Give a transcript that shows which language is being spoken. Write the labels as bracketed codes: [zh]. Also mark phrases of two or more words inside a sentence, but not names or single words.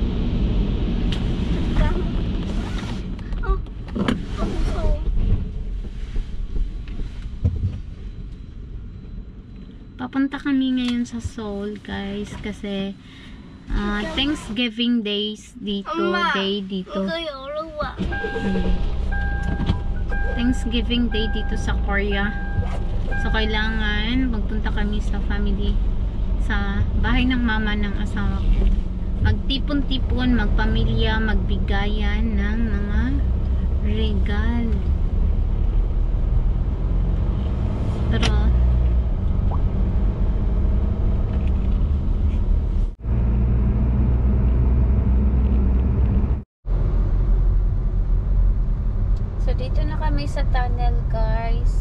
[ko] 무서워. [tl] Papunta kami ngayon sa Seoul, guys, kasi Thanksgiving days dito, [ko] 엄마, [tl] day dito. [ko] 이거 열어봐. [tl] Thanksgiving day dito sa Korea. So kailangan magpunta kami sa family, sa bahay ng mama ng asawa ko. Magtipon-tipon, magpamilya, magbigayan ng mga regalo. Pero so dito na kami sa tunnel, guys.